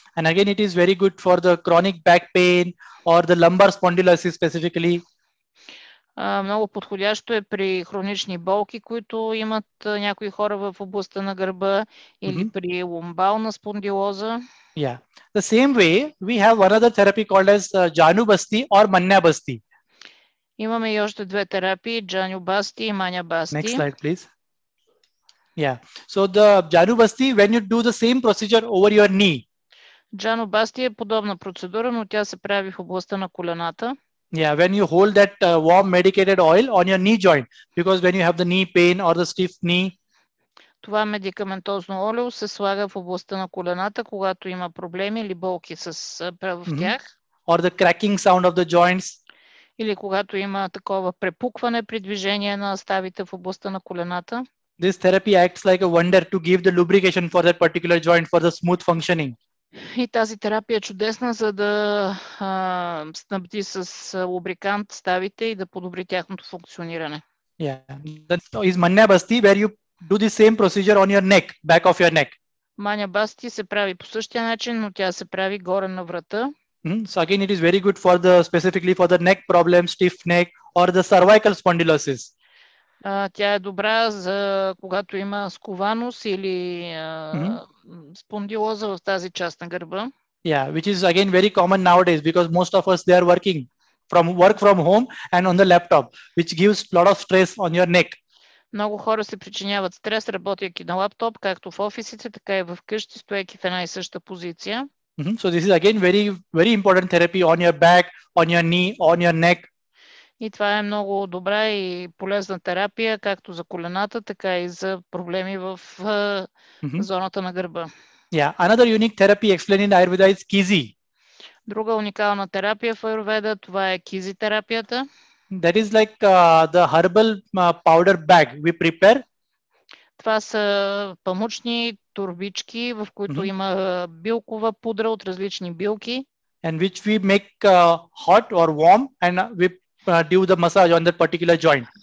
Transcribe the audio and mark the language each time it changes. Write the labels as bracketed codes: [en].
[en] And again, it is very good for the chronic back pain or the lumbar spondylosis specifically. [bg] Много подходящо е при хронични болки, които имат някои хора в областта на гърба или при ломбална спондилоза. [en] Yeah. The same way, we have another therapy called as Janu Basti or Manya Basti. [bg] Имаме и още две терапии, Джаню Басти и Маня Басти. [en] Next slide, please. Yeah. So the Janu Basti, when you do the same procedure over your knee. [bg] Джану Басти е подобна процедура, но тя се прави в областта на колената. [en] Yeah, when you hold that warm medicated oil on your knee joint, because when you have the knee pain or the stiff knee. [bg] Това медикаментозно олио се слага в областта на колената, когато има проблеми или болки в тях. [en] Or the cracking sound of the joints. [bg] Или когато има такова препукване при движение на ставите в областта на колената. [en] This therapy acts like a wonder to give the lubrication for that particular joint for the smooth functioning. [bg] И тази терапия е чудесна, за да снабди с лубрикант ставите и да подобри тяхното функциониране. [en] Yeah. That is Manya Basti, where you do the same procedure on your neck, back of your neck. [bg] Маня Басти се прави по същия начин, но тя се прави горе на врата. [en] So again, it is very good for specifically for the neck problem, stiff neck or the cervical spondylosis. [bg] Тя е добра за когато има скованост или спондилоза в тази част на гърба. [en] Yeah, which is again very common nowadays because most of us they are working from home and on the laptop, which gives a lot of stress on your neck. [bg] Много хора се причиняват стрес, работейки на лаптоп, както в офисите, така и в къщи, стоейки в една и съща позиция. [en] So this is again very important therapy on your back, on your knee, on your neck. [bg] И това е много добра и полезна терапия, както за колената, така и за проблеми в зоната на гърба. [en] Yeah, another unique therapy explained in Ayurveda is kizi. [bg] Друга уникална терапия в Аюрведа, това е кизи терапията. [en] That is like the herbal powder bag we prepare. [bg] Това са памучни турбички, в които има билкова пудра от различни билки. [en] And which we make hot or warm and we do the massage on that particular joint.